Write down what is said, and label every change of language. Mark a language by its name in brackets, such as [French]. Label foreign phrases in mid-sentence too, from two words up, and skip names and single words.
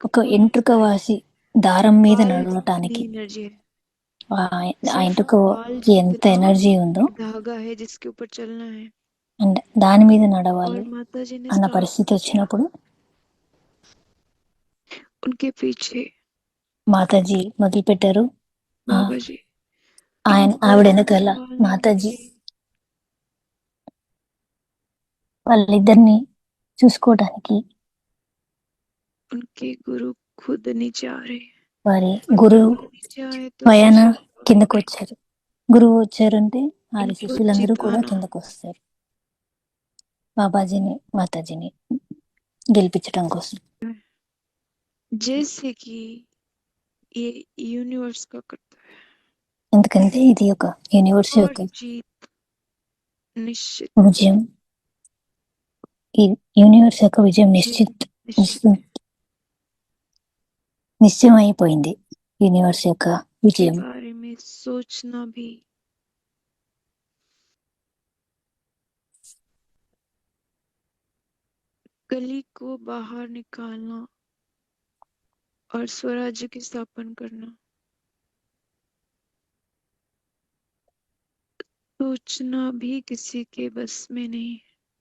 [Telugu] ఒక [Hindi] पुल [Telugu] ఎంట్రుక [Hindi] सा है, [Telugu] వాసి దారం మీద [Hindi] बाल जितनी [Telugu] నడవటానికి [Hindi] एनर्जी है, ఆ ఆ सिर्फ बाल [Telugu] ఎంట్రుకకి ఎంత [Hindi] जितना [Telugu] ఎనర్జీ ఉందో [Hindi] एक धागा है जिसके ऊपर चलना है। [Telugu] అండ్ దాని మీద [Hindi] और [Telugu] నడవాలి [Hindi] माता जी ने [Telugu] అన్న [Hindi] स्टार्ट [Telugu] పరిస్థితి [Hindi] किया [Telugu] వచ్చినప్పుడు [Hindi] उनके पीछे [Telugu] మాతాజీ మొదలు పెట్టారు. [Hindi] बाबा जी [Telugu] ఆవిడ [Hindi] इनको [Telugu] వెనకాల [Hindi] संभालने [Telugu] మాతాజీ [Hindi] के लिए [Telugu] వాళ్ళిద్దరిని చూసుకోవడానికి [Hindi] उनके गुरु खुद नीचे आ रहे हैं। [Telugu] వారి [Hindi] और [Telugu] గురువు [Hindi] गुरु नीचे आए तो [Telugu] స్వయాన [Hindi] शिष्य [Telugu] కిందకు వచ్చారు. గురువు వచ్చారంటే వారి [Hindi] इनको [Telugu] శిష్యులందరూ కూడా [Hindi] जिताना, [Telugu] కిందకు వస్తారు బాబాజీని మాతాజీని గెలిపించడం కోసం. [Hindi] जैसे कि ये यूनिवर्स का करता है [Telugu] ఎందుకంటే ఇది ఒక యూనివర్స్ [Hindi] और [Telugu] యొక్క [Hindi] जीत निश्चित [Telugu] విజయం. ఈ యూనివర్స్ యొక్క విజయం [Hindi] जीत [Telugu] నిశ్చయం [Hindi] निश्चित [Telugu] నిశ్చయమైపోయింది. యూనివర్స్ యొక్క [Hindi] के [Telugu] విజయం [Hindi] बारे में सोचना भी कली को बाहर निकालना और स्वराज्य की स्थापना करना, सोचना भी किसी के बस में नहीं है।